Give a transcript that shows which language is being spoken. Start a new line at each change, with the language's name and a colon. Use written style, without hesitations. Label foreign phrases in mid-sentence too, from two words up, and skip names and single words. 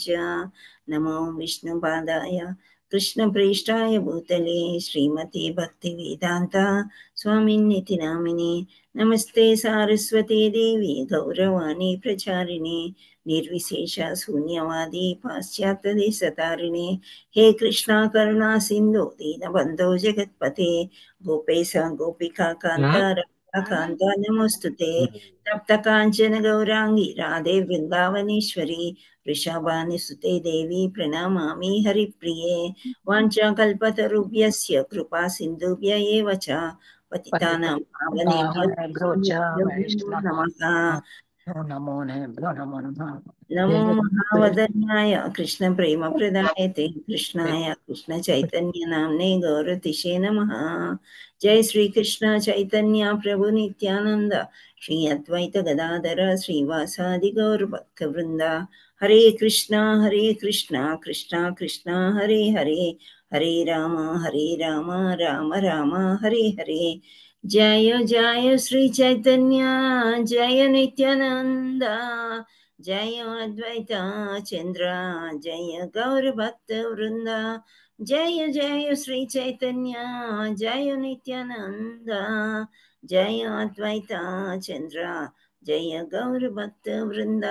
Sanskrit: నమో విష్ణు పాదాయ కృష్ణ ప్రేష్టాయ భూతలే శ్రీమతి భక్తి వేదాంత స్వామిన్నితి నామిని. నమస్తే సారస్వతీ దేవి గౌరవాణి ప్రచారిణి నిర్విశేష శూన్యవాది పాశ్చాత్య దేశతారిణి. हे कृष्णा करुणा सिंधु दीनबंधो जगत्पते गोपेश गोपिका कांता राधा कांता नमोस्तुते. तप्त कांचन गौरांगी राधे वृंदावनेश्वरी वृषभानुसुते देवी प्रणमामि हरिप्रिये. वाञ्छाकल्पतरुभ्यस्य कृपा सिन्धुभ्य एव च पतितानां पावनेभ्यो नमः. नमो नमः. नमो महावदन्याय कृष्ण प्रेम प्रदायते कृष्णाय कृष्ण चैतन्य नाम्ने गौरतिशे नमः. जय श्री कृष्ण चैतन्य प्रभु नित्यानंद श्री अद्वैत गदाधर श्रीवासादि गौर भक्त वृंदा. हरे कृष्णा कृष्णा कृष्णा हरे हरे हरे राम राम राम हरे हरे. जय जय श्री चैतन्य जय नित्यानंद जय अद्वैत चंद्र जय गौर भक्त वृंदा. जय जय श्री चैतन्य जय नित्यानंद जय अद्वैत चंद्र जय गौर भक्त वृंदा.